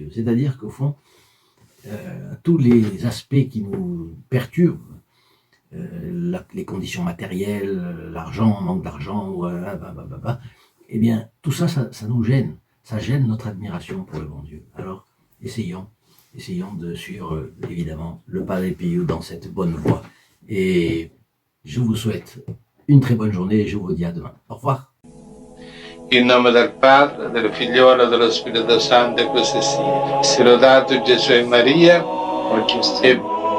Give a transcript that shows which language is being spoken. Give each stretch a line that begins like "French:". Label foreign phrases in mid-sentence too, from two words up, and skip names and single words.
French: » C'est-à-dire qu'au fond, tous les aspects qui nous perturbent, les conditions matérielles, l'argent, manque d'argent, eh bien, tout ça, ça nous gêne. Ça gêne notre admiration pour le bon Dieu. Alors, essayons de suivre, évidemment, le Padre Pio dans cette bonne voie. Et je vous souhaite une très bonne journée et je vous dis à demain. Au revoir.
Italian: In nome del Padre, del Figliolo e dello Spirito Santo, e così sia. Sia lodato Gesù e Maria, oggi e